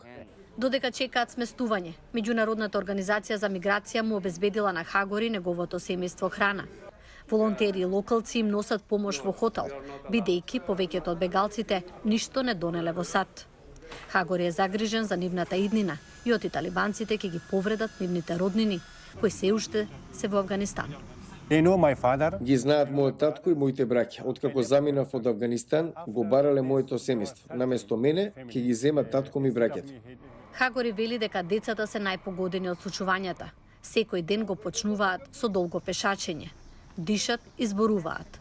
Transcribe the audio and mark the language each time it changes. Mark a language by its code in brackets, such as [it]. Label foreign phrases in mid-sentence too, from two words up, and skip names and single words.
[mk] Додека чекаат сместување, Меѓународната организација за миграција му обезбедила на Хагори неговото семејство храна. Волонтери и локалци им носат помош во хотел, бидејќи повеќето од бегалците ништо не донеле во сад. Хагори е загрижен за нивната иднина и оти талибанците ќе ги повредат нивните роднини, кои се уште се во Авганистан. [en] They know my father. [mk] Ги знаат мојот татко и моите браќа. Откако заминав од Авганистан, го барале моето семејство. Наместо мене, ќе ги земат татко ми браќата. Хагори вели дека децата се најпогодени од случувањата. Секој ден го почнуваат со долго пешачење. Дишат и зборуваат.